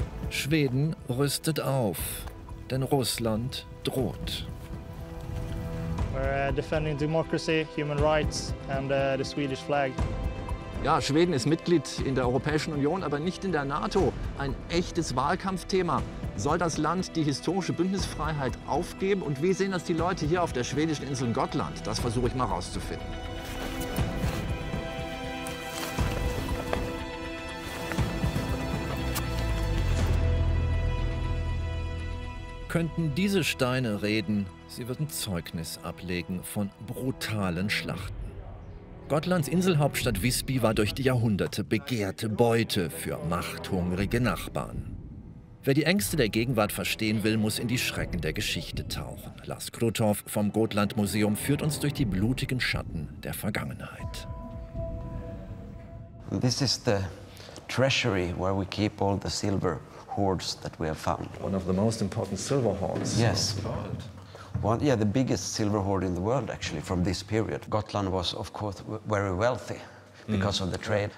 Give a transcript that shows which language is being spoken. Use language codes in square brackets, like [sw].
[de] Schweden rüstet auf, denn Russland droht. [en] We're defending democracy, human rights and the Swedish flag. [de] Ja, Schweden ist Mitglied in der Europäischen Union, aber nicht in der NATO. Ein echtes Wahlkampfthema. Soll das Land die historische Bündnisfreiheit aufgeben? Und wie sehen das die Leute hier auf der schwedischen Insel Gotland? Das versuche ich mal rauszufinden. Könnten diese Steine reden, sie würden Zeugnis ablegen von brutalen Schlachten. Gotlands Inselhauptstadt Visby war durch die Jahrhunderte begehrte Beute für machthungrige Nachbarn. Wer die Ängste der Gegenwart verstehen will, muss in die Schrecken der Geschichte tauchen. Lars Kruthoff vom Gotland-Museum führt uns durch die blutigen Schatten der Vergangenheit. [en] This is the treasury where we keep all the silver hoards that we have found. One of the most important silver hoards. Yes. Yeah, the biggest silver hoard in the world, actually, from this period. Gotland was, of course, very wealthy because of the trade.